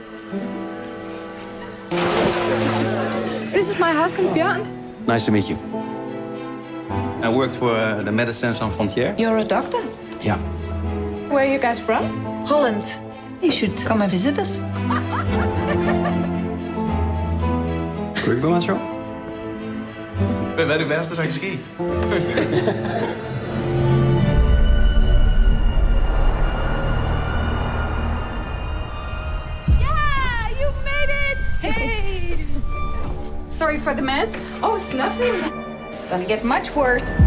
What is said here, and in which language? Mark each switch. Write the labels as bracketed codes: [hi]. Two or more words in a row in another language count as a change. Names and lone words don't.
[en] This is my husband, Bjørn. Nice to meet you. I worked for the Médecins Sans Frontières. You're a doctor? Yeah. Where are you guys from? Holland. You should come and visit us. [nl] Quick voor mij zo? [da] Hvad er det værste, der kan ske? [en] Yeah, you made it! Hey! Sorry for the mess. Oh, it's nothing. It's gonna get much worse.